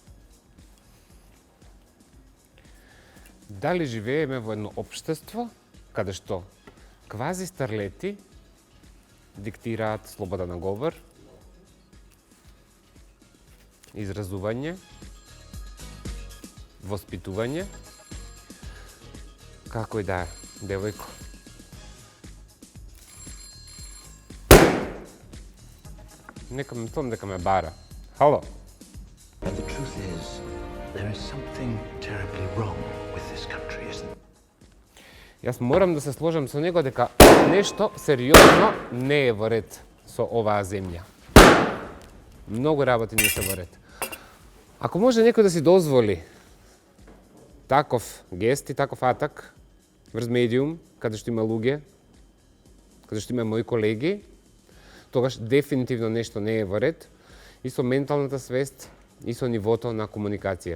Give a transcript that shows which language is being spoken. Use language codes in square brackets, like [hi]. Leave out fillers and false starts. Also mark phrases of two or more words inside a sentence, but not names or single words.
[mk] Дали живееме во едно општество каде што квази старлети диктираат слобода на говор, изразување, воспитување, како и да е, девојко. Нека мислам дека ме бара. Хало. [en] And the truth is, there is something terribly wrong with this country, isn't it? [mk] Јас морам да се сложам со него дека нешто сериозно не е во ред со оваа земја. Многу работи не се во ред. Ако може некој да си дозволи таков гест и таков атак врз медиум, каде што има луѓе, каде што има мои колеги, тогаш дефинитивно нешто не е во ред и со менталната свест и со нивото на комуникација.